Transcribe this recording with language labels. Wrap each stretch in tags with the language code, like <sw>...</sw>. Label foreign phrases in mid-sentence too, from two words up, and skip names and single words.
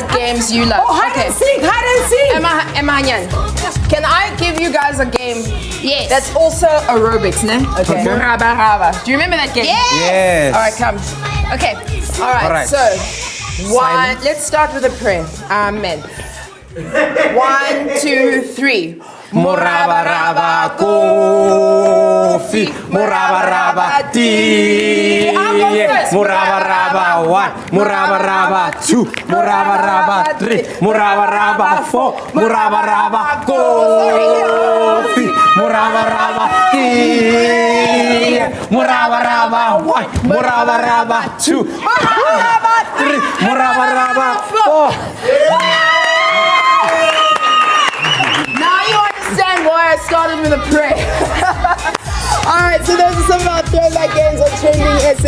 <en>what games you love. Oh, hide and seek. Emma Nyan, can I give you guys a game Yes. that's also aerobics, ne? Okay. Raba. Do you remember that game? Yes. Yes. All right, come. Okay. All right. All right. So, one. Let's start with a prayer. Amen. 1, 2, 3. Moraba raba ko si, muraba raba ti. Muraba raba 1, muraba raba 2, muraba raba 3, muraba raba 4, muraba raba coffee, muraba raba ti. Muraba raba 1, muraba raba 2, muraba raba 3, muraba raba 4. Now you understand why I started with a prayer. All right, so those are some of our throwback games on Trending SA.</en>